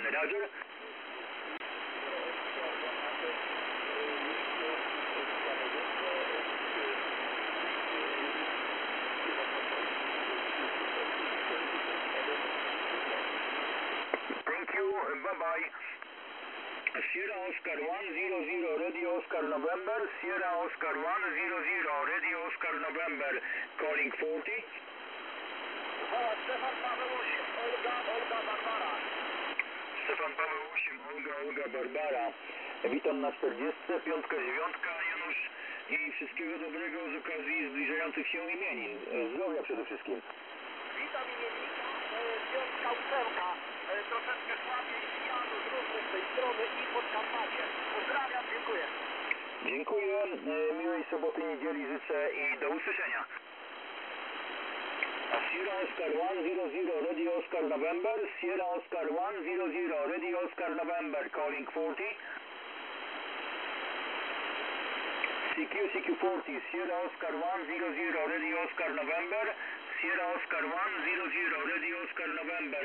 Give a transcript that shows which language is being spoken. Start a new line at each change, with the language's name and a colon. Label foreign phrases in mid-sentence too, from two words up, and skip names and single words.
English: Roger. Bye-bye. Sierra Oscar 100 Radio Oscar November. Sierra Oscar 100 Radio Oscar November. Calling 40.
Polish: Stefan Paweł 8, Olga Barbara. Witam na 40, piątka, dziewiątka, Janusz. I wszystkiego dobrego z okazji zbliżających się imienin. Zdrowia przede wszystkim. Witam imiennika, piątka, ósemka. Troszeczkę słabiej, Janusz również z tej strony i Podkarpacie. Pozdrawiam, dziękuję. Dziękuję, miłej soboty, niedzieli życzę i do usłyszenia.
English: Sierra Oscar 100 Radio Oscar November. Sierra Oscar 100 Radio Oscar November. Calling 40. CQ40. Sierra Oscar 100 Radio Oscar November. Sierra Oscar 100 Radio Oscar November.